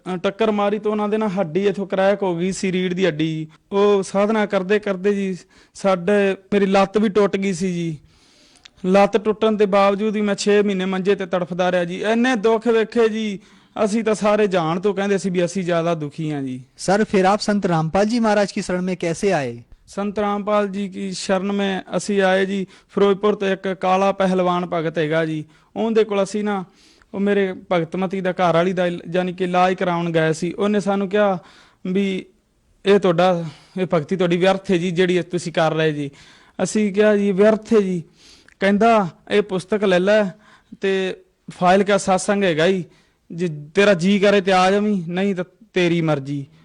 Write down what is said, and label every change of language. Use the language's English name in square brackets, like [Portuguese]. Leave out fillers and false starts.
[Punjabi] ਟੱਕਰ ਮਾਰੀ ਤਾਂ ਉਹਨਾਂ ਦੇ ਨਾ ਹੱਡੀ ਇੱਥੋਂ ਕਰੈਕ ਹੋ ਗਈ ਸੀ, ਰੀੜ ਦੀ ਹੱਡੀ ਜੀ। ਉਹ ਸਾਧਨਾ ਕਰਦੇ ਕਰਦੇ ਜੀ ਮੇਰੀ ਲੱਤ ਵੀ ਟੁੱਟ ਗਈ ਸੀ ਜੀ। ਲੱਤ ਟੁੱਟਣ ਦੇ ਬਾਵਜੂਦ ਵੀ ਮੈਂ 6 ਮਹੀਨੇ ਮੰਜੇ ਤੇ ਤੜਫਦਾ ਰਿਹਾ ਜੀ। ਇੰਨੇ ਦੁੱਖ ਵੇਖੇ ਜੀ, ਅਸੀਂ ਤਾਂ ਸਾਰੇ ਜਾਣ ਤੋਂ ਕਹਿੰਦੇ ਸੀ ਵੀ ਅਸੀਂ ਜ਼ਿਆਦਾ ਦੁਖੀ ਹਾਂ ਜੀ। [Hindi] सर फिर आप संत रामपाल जी महाराज की शरण में कैसे आए? संत रामपाल जी की शरण में [Punjabi] ਅਸੀਂ ਆਏ ਜੀ। ਫਿਰੋਜ਼ਪੁਰ ਤੋਂ ਇੱਕ ਕਾਲਾ ਪਹਿਲਵਾਨ ਭਗਤ ਹੈਗਾ ਜੀ, ਉਹਦੇ ਕੋਲ ਅਸੀਂ ਨਾ ਉਹ ਮੇਰੇ ਭਗਤਮਤੀ ਦਾ ਘਰ ਵਾਲੀ ਦਾ ਯਾਨੀ ਕਿ ਇਲਾਜ ਕਰਾਉਣ ਗਏ ਸੀ। ਉਹਨੇ ਸਾਨੂੰ ਕਿਹਾ ਵੀ ਇਹ ਭਗਤੀ ਤੁਹਾਡੀ ਵਿਅਰਥ ਹੈ ਜੀ, ਜਿਹੜੀ ਤੁਸੀਂ ਕਰ ਰਹੇ ਜੀ। ਅਸੀਂ ਕਿਹਾ ਜੀ ਵਿਅਰਥ ਹੈ ਜੀ। ਕਹਿੰਦਾ ਇਹ ਪੁਸਤਕ ਲੈ ਲੈ ਤੇ ਫਾਈਲ ਕਾ ਸਾਸੰਗ ਹੈਗਾ ਜੀ, ਜੇ ਤੇਰਾ ਜੀ ਕਰੇ ਤੇ ਆ ਜਾਵੀਂ, ਨਹੀਂ ਤਾਂ ਤੇਰੀ ਮਰਜ਼ੀ।